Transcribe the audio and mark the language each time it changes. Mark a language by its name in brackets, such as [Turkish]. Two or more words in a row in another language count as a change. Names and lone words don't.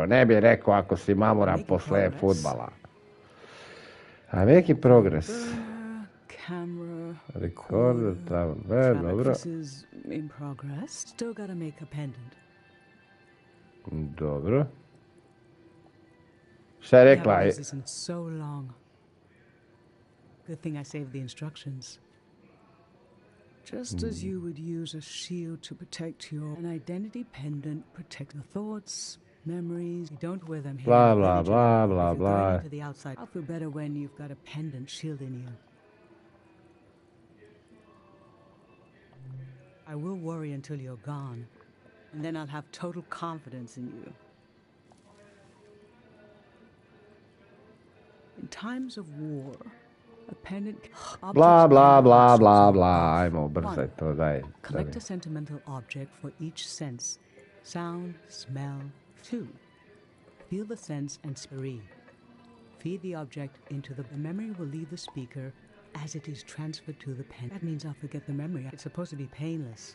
[Bosnian] Ne bi rekao ako si mamuran posle futbala. A neki progres. Recorder, dobro. Dobro. Šta je rekla? [English] Good thing I saved the instructions. Just as you would use a shield to protect an identity pendant, protect the thoughts, Memories, you don't wear them here. Blah, in the blah, village blah, anymore. blah, If you're going blah. into the outside, I'll feel better when you've got a pendant shielding you. I will worry until you're gone, and then I'll have total confidence in you. In times of war, a pendant... Blah, objects blah, can be blah, sources blah, of blah. wealth. [Bosnian] Ajmo, ubrzaj [English] One, [Bosnian] to, daj. [English] collect a sentimental object for each sense. Sound, smell. 2. Feel the sense and spree. Feed the object into the memory will leave the speaker as it is transferred to the pen. That means I'll forget the memory. It's supposed to be painless.